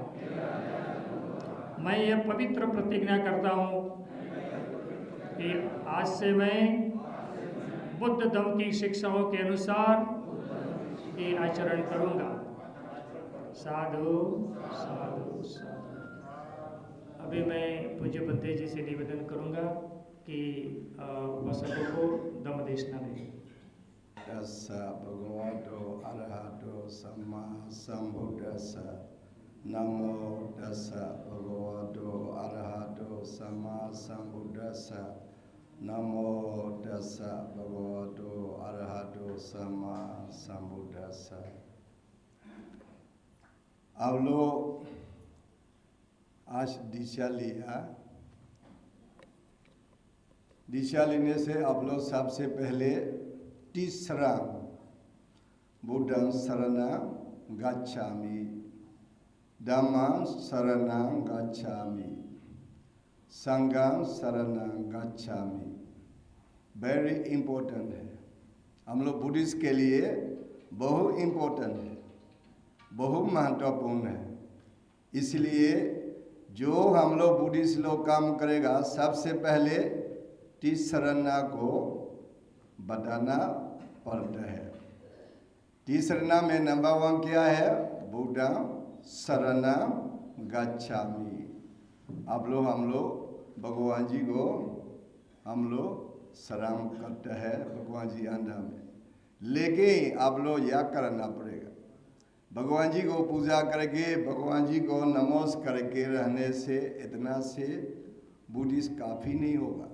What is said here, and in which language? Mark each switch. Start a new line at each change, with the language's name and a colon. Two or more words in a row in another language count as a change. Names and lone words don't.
Hindi: मैं ये पवित्र प्रतिज्ञा करता हूँ कि आज से मैं बुद्ध धम्म की शिक्षाओं के अनुसार ये आचरण करूँगा।
Pali: साधु साधु साधु।
Hindi: अभी मैं पूज्य बद्दे जी से निवेदन करूँगा कि उपासकों को धम्म देशना दें।
Pali: तस्सा भगवतो अरहतो सम्मा सम्बुद्धस्सा। नमो तस्सा भगवतो अरहतो सम्मा सम्बुद्धस्सा। नमो तस्सा भगवतो अरहतो सम्मा सम्बुद्धस्सा।
Hindi: अब लोग आज दिशा लिया। दिशा लेने से अब लोग सबसे पहले तीसरा
Pali: बुद्धं शरणं गच्छामि, धम्मं शरणं गच्छामि, संघं शरणं गच्छामि।
English: very important
Hindi: है, हम लोग बुद्धिस्ट के लिए बहुत इम्पोर्टेंट है, बहुत महत्वपूर्ण है। इसलिए जो हम लोग बुद्धिस्ट लोग काम करेगा, सबसे पहले तीसरना को बताना पड़ता है। तीसरना में नंबर 1 क्या है?
Pali: बुद्धं शरणं गच्छामि।
Hindi: अब लोग हम लोग भगवान जी को हम लोग शरण करते हैं भगवान जी अंदर में। लेकिन आप लोग यह करना पड़ेगा, भगवान जी को पूजा करके, भगवान जी को नमस्कार करके रहने से, इतना से बुद्धिस्ट काफ़ी नहीं होगा।